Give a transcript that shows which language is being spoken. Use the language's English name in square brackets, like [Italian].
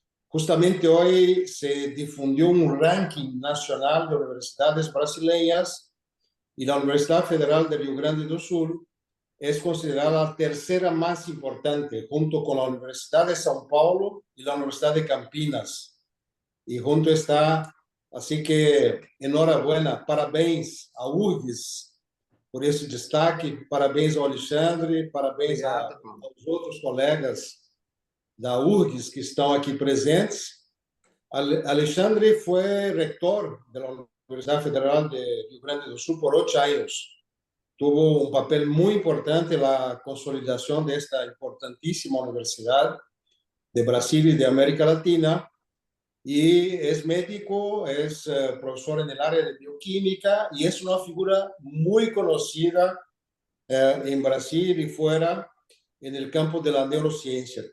[Spanish] Justamente hoy se difundió un ranking nacional de universidades brasileñas y la Universidad Federal de Rio Grande do Sul es considerada la tercera más importante, junto con la Universidad de São Paulo y la Universidad de Campinas. Y junto está, así que enhorabuena, [Portuguese] parabéns a URGS por esse destaque, parabéns ao Alexandre, parabéns aos outros colegas da URGS que estão aqui presentes. Alexandre foi rector da Universidade Federal de Rio Grande do Sul por 8 anos. [Spanish] Tuvo un papel muy importante en la consolidación de esta importantísima universidad de Brasil y de América Latina. Y es médico, es profesor en el área de bioquímica y es una figura muy conocida en Brasil y fuera en el campo de la neurociencia.